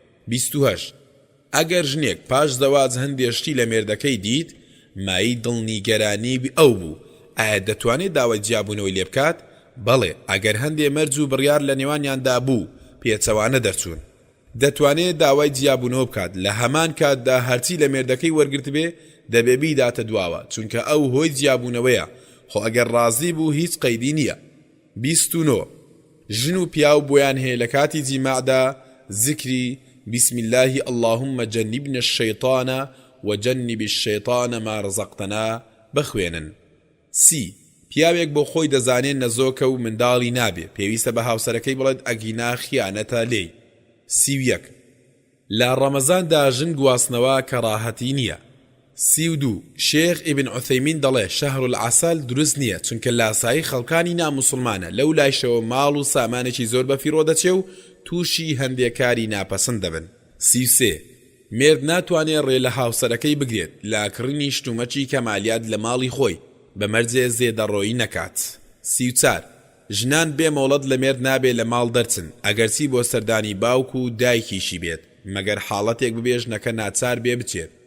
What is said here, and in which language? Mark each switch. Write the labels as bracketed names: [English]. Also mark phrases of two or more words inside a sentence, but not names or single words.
[Central Kurdish] 28 ئەگەر ژنێک پاش زەواج هەندێشتی لە مێردەکەی دیت مای دڵنیگەرانی ئەو بوو ئایا دەتوانێت داوای جیابوونەوەی لێ بکات بەڵێ ئەگەر هەندێ مەرج و بڕیار لە نێوانیاندا بوو پێچەوانە دەرچوون دەتوانێت داوای جیابوونەوە بکات لە هەمان کاتدا هەرچی لە مێردەکەی وەرگرت بێ دەبێ بیداتە دواوە چونکە ئەو هۆی جیابوونەوەیە خۆ ئەگەر ڕازی بوو هیچ قەیدی نییە 29 ژن و پیاو بۆیان هەیە لە کاتی جیماعدا ذکری [Arabic] بسم الله اللهم جنبنا الشيطان وجنب الشيطان ما رزقتنا [Central Kurdish] بخوێنن سی پیاوێک بۆ خۆی دەزانێت نەزۆکە و منداڵی نابێ پێویستە بە هاوسەرەکەی بڵێت ئەگینا خیانەتە لێی 31 لە ڕەمەزاندا ژن گواستنەوە کەڕاهەتی نییە 32 شێخ ئیبن عوثەیمین دەڵێ [Arabic] شەهر العەسەل [Central Kurdish] دروست نییە چونکە لاسایی خەڵکانی ناموسڵمانە لەو لایشەوە ماڵ و سامانێکی زۆر بەفیڕۆ دەچێ و تووشی هەندێک کاری ناپەسەند دەبن 33 مێرد ناتوانێت ڕێ لە هاوسەرەکەی بگرێت لا کڕینی شتومەچی کەمالیات لە ماڵی خۆی بەمەرجێ زێدەڕۆیی نەکات 34 ژنان بێ مۆڵەت لە مێرد نابێ لە ماڵ دەرچن ئەگەرچی بۆ سەردانی باوک و دایکیشی بێت مەگەر حاڵەتێک ببێ ژنەکە ناچار بێ بچێت